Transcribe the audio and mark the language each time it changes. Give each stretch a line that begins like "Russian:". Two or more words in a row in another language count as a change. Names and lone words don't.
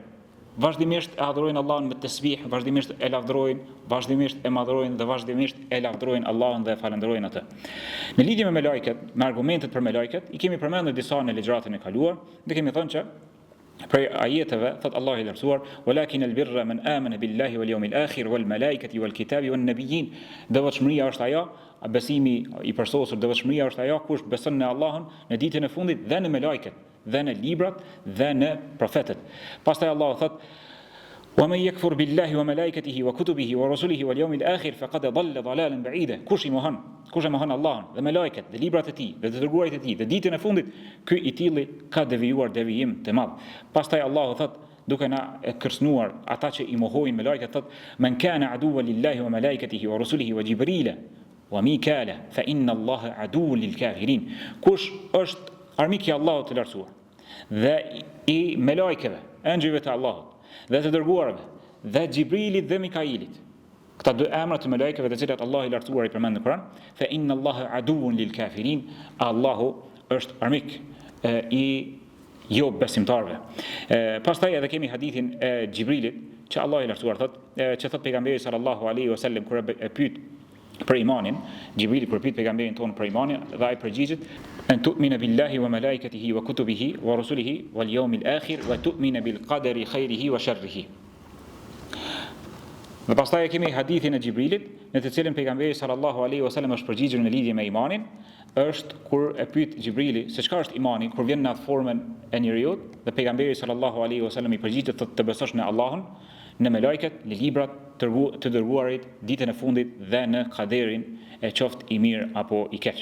Albanian: Vazhdimisht e adhurojnë Allahun me tesbih, vazhdimisht e lavdërojnë, vazhdimisht e madhrojnë dhe vazhdimisht e lavdërojnë Allahun dhe e falenderojnë atë. Në lidhje me lajket, me argumentet për me lajket, i kemi përmendur disa në ligjëratën e kaluar, dhe kemi thënë që prej ajeteve thot Allahu i lartësuar:
Arabic: "ولكن البر من آمن بالله واليوم الآخر والملائكة والكتاب والنبيين."
Albanian: Devotshmëria është ajo, besimi i përsosur, devotshmëria është ajo kush beson në Allahun, në ditën e fundit dhe në me lajket, dhe në librat dhe në profetët. Pastaj Allahu thot:
Arabic: "ومن يكفر بالله وملائكته وكتبه ورسله واليوم الآخر فقد ضل ضلالا بعيدا."
Albanian: Kush e mohon Allahun dhe me lajket dhe librat e tij dhe të dërguarit e tij dhe ditën e fundit, ky i tilli ka devijuar devijim të madh. Pastaj Allahu thot, duke na kërcënuar ata që i mohojnë me lajket, thot:
Arabic: "من كان عدوا لله وملائكته ورسله وجبريل وميكال فإن الله عدو للكافرين."
Albanian: Kush është armik i Allahut të lartësuar dhe i me lajkeve, engjëjve të Allahut dhe të dërguarve, dhe Gjibrilit dhe Mikailit. Këta dy emra të melajkeve të cilat Allahu i lartësuar i përmend në Kur'an,
Arabic: فإن الله عدو للكافرين,
Albanian: Allahu është armik i jo besimtarve. Pastaj edhe kemi hadithin e Gjibrilit që Allahu i lartësuar thot, që thot pejgamberi
Arabic: صلى الله عليه وسلم
Albanian: kur e pyet për imanin, Gjibrili kur pyet pejgamberin tonë për imanin, dhe ai përgjigjet:
Arabic: "أن تؤمن بالله وملائكته وكتبه ورسله واليوم الآخر وتؤمن بالقدر خيره وشره."
Albanian: Dhe pastaj kemi hadithin e Gjibrilit, në të cilin pejgamberi
Arabic: صلى الله عليه وسلم
Albanian: është përgjigjur në lidhje me imanin, është kur e pyet Gjibrili se çka është imani, kur vjen në atë formën e njeriu, dhe pejgamberi
Arabic: صلى الله عليه وسلم
Albanian: i përgjigjet të besosh në Allahun, në me lajket, në librat të dërguarit, ditën e fundit dhe në kaderin e qoftë i mirë apo i keq.